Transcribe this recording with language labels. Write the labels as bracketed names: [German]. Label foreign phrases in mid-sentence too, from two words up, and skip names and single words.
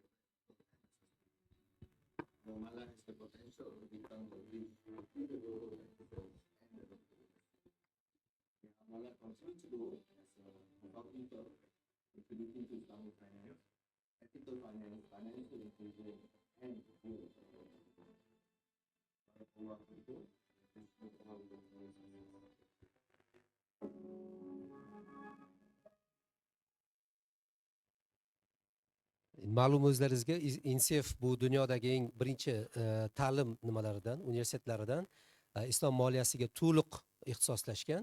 [English] Mala has the potential to become the bridge between the rural and the development. Mala continues to grow as a consulting firm, contributing to Islamic finance, ethical finance, financial inclusion, and rural development. [Uzbek] Ma'lum o'zlaringizga INSEF bu dunyodagi eng birinchi ta'lim nimalaridan, universitetlaridan islom moliyasiga to'liq ixtisoslashgan.